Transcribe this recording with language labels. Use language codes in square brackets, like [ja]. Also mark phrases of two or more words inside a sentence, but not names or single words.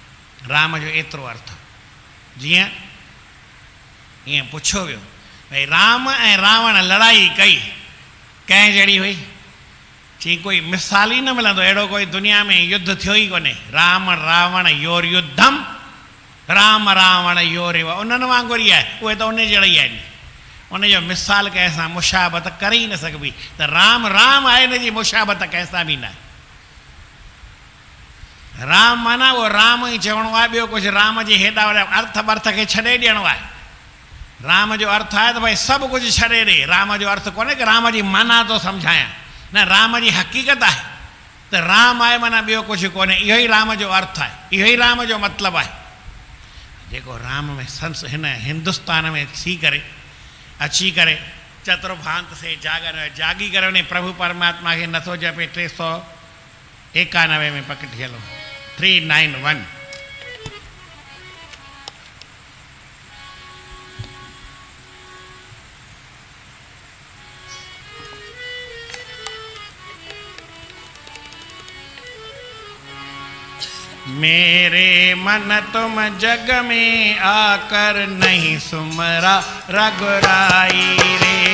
[sd] राम जो एतिरो अर्थ। जीअं ईअं पुछो वियो भई राम ऐं रावण लड़ाई कई, कंहिं जहिड़ी हुई? चई कोई मिसाल ई न मिलंदो, अहिड़ो कोई दुनिया में युद्ध थियो ई कोन्हे। [sa] राम रावण योर युद्धम, राम रावण योरेव, [sd] उन्हनि वांगुरु ई आहे। उहे त उन जहिड़ा ई आहिनि। उनजो मिसाल कंहिंसां मुशाबत करे ई न सघिबी। त राम राम आहे, हिन जी मुशाबत कंहिंसां बि न आहे। राम माना उहो राम ई चवणो आहे, ॿियो कुझु राम जे हेॾा वॾा अर्थ बर्थ खे छॾे ॾियणो आहे। राम जो अर्थ आहे त भई सभु कुझु छॾे ॾे। राम जो अर्थ कोन्हे कि राम जी माना थो सम्झायां, न, राम जी हक़ीक़त आहे त राम आहे माना ॿियो कुझु कोन्हे। इहो ई राम जो अर्थ आहे, इहो ई राम जो मतिलबु आहे। जेको राम में हिन हिंदुस्तान में थी करे अची करे चतुर्भांत से जागी करे उन प्रभु परमात्मा खे नथो जपे, 391 में पकड़ी हलो, 391। [hi] मेरे मन तुम जग में आकर नहीं सुमरा रघुराई रे।